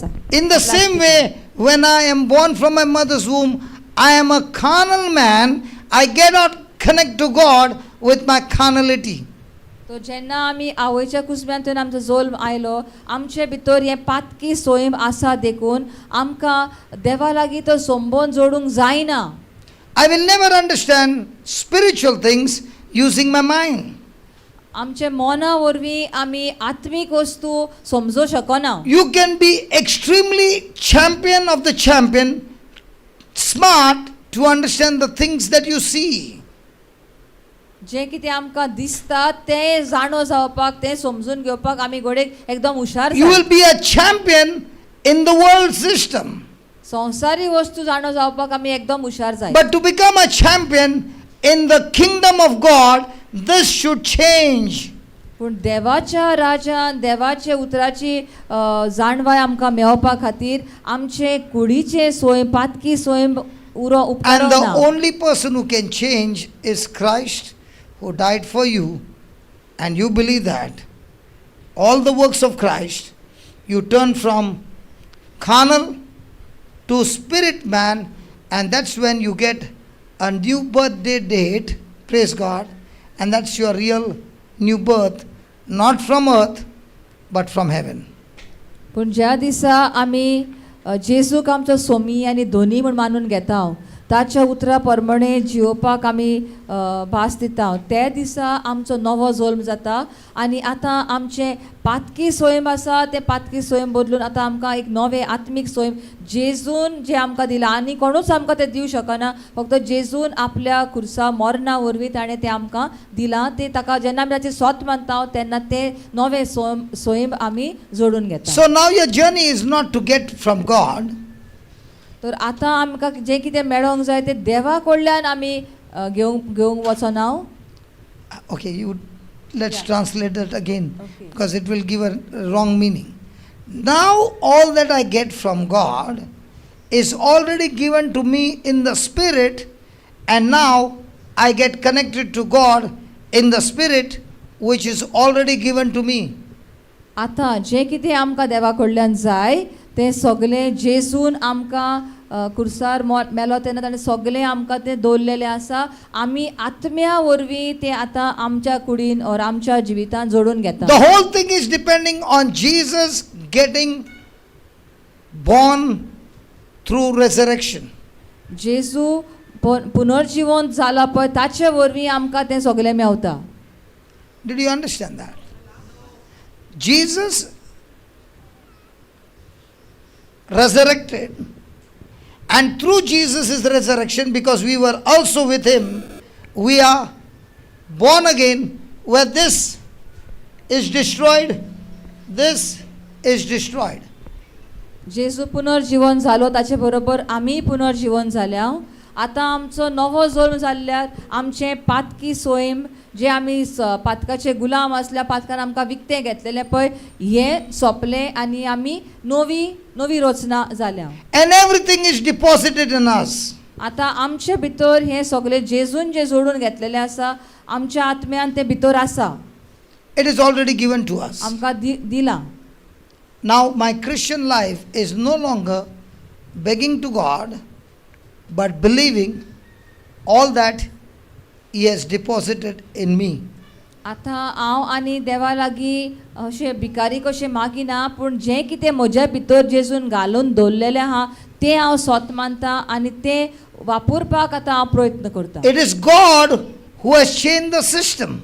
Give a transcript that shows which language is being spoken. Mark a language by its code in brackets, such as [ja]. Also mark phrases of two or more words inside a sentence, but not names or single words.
[en] In the same way, when I am born from my mother's womb, I am a carnal man. I cannot connect to God with my carnality. [kok] तो जेन्ना आमी आवयच्या कुसब्यांतून आमचो जल्म आयलो आमचे भितर हे पातकी सोयम आसा देखून आमकां देवा लागीं तो संबंद जोडूंक जायना. [en] I will never understand spiritual things using my mind. [kok] आमचे मना वरवीं आमी आत्मीक वस्तू समजूं शकना. [en] You can be extremely champion of the champion, smart to understand the things that you see. [kok] जे कितें आमकां दिसता तें जाणो जावपाक तें समजून घेवपाक आमी घोडेक एकदम हुशार [en] You will be a champion in the world system. [kok] संवसारी वस्तू जाणो जावपाक आमी एकदम हुशार जाय. [en] But to become a champion in the kingdom of God, this should change. [kok] पूण देवाच्या राजान देवाचे उतराची जाणवाय आमकां मेळोवपा खातीर आमचे कुडीचे सोयम पातकी सोयम उरो उपकार [en] And the [kok] ना. [en] only person who can change is Christ, who died for you, and you believe that. All the works of Christ, you turn from carnal to spirit man, and that's when you get a new birthday date, praise God, and that's your real new birth, not from earth, but from heaven. [kok] पूण ज्या दिसा आमी जेजूक आमचो सोमी आनी दोनी म्हूण मानून घेता ताच्या उतरा प्रमाणे जिवपाक आमी भास दिता त्या दिसा आमचो नवो जल्म जाता आनी आतां आमचे पातकी सोयम आसा ते पातकी सोयम बदलून आतां आमकां एक नवे आत्मीक सोयम जेजून जे आमकां दिला आनी कोणूच आमकां तें दिवं शकना फक्त जेजून आपल्या खुर्सा मरणा वरवीं ताणें तें आमकां दिलां ते ताका जेन्ना आमी ताचें स्वत मानता तेन्ना ते नवे सोयम आमी जोडून घेता. [en] So now your journey is not to get from God. [kok] तर आतां आमकां जें कितें मेळोंक जाय तें देवा कडल्यान आमी घेवंक वचना. [en] Okay, you Let's Yeah. translate that again, Okay. because it will give a wrong meaning. Now, all that I get from God is already given to me in the Spirit, and now I get connected to God in the Spirit, which is already given to me. [kok] आतां जें कितें आमकां देवा कडल्यान जाय तें सगलें जेजून आमकां कुर्सार मेलो तेन्ना ताणें सगलें आमकां तें दवरलेलें आसा. आमी आत्म्या वरवीं तें आतां आमच्या कुडीन और आमच्या जिवितांत जोडून घेता. [en] The whole thing is depending on Jesus getting born through resurrection. [kok] जेजू पुनर्जिवंत जाला पळय ताचे वरवीं आमकां तें सगलें मेवता. [en] Did you understand that? Jesus resurrected, and through Jesus' resurrection, because we were also with him, we are born again, where this is destroyed, this is destroyed. [kok] जेजू पुनर्जीवन जालो ताचे बरोबर आमी पुनर्जीवन जाल्या. आतां आमचो नवो जल्म जाल्ल्यार आमचें पातकी सोयम जे आमी पातकाचे गुलाम आसल्या पातकान आमकां विकतें घेतलेलें पळय हें सोंपलें आनी आमी नवी रचना जाल्या. [en] And everything is deposited in us. [kok] आतां आमचे भितर हें सगलें जेजून जें जोडून घेतलेलें आसा आमच्या आत्म्यान तें भितर आसा. [en] It is already given to us. [kok] आमकां दिलां. [en] Now, my Christian life is no longer begging to God, but believing all that He has deposited in me. [kok] आतां हांव आनी देवा लागीं अशें भिकारी कशें मागिना, पूण जें कितें म्हज्या भितर जेजून घालून दवरलेलें आहा तें हांव सोत मानतां आनी तें वापरपाक आतां हांव प्रयत्न करतां. [en] It is God who has changed the system.